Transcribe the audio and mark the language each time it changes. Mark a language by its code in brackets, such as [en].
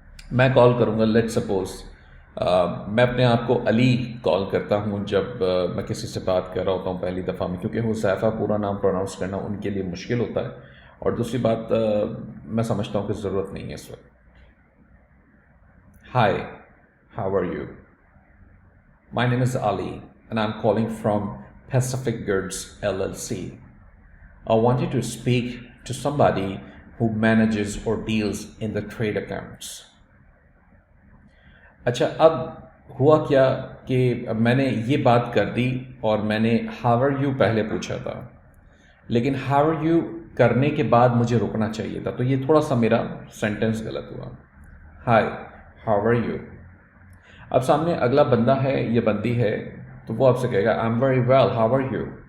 [ur] میں کال کروں گا، [en] let suppose [ur] میں اپنے آپ کو علی کال کرتا ہوں جب میں کسی سے بات کر رہا ہوتا ہوں پہلی دفعہ میں، کیونکہ حذیفہ پورا نام پروناؤنس کرنا ان کے لیے مشکل ہوتا ہے، اور دوسری بات میں سمجھتا ہوں کہ ضرورت نہیں ہے اس وقت۔ [en] Hi, how are you? My name is Ali and I'm calling from Pacific Goods LLC. I wanted to speak to somebody who manages or deals in the trade accounts. [ur] اچھا، اب ہوا کیا کہ میں نے یہ بات کر دی اور میں نے [en] how are you [ur] پہلے پوچھا تھا، لیکن how are you کرنے کے بعد مجھے رکنا چاہیے تھا، تو یہ تھوڑا سا میرا سینٹنس غلط ہوا۔ [en] Hi, how are you؟ [ur] اب سامنے اگلا بندہ ہے یا بندی ہے تو وہ آپ سے کہے گا [en] I'm very well, how are you?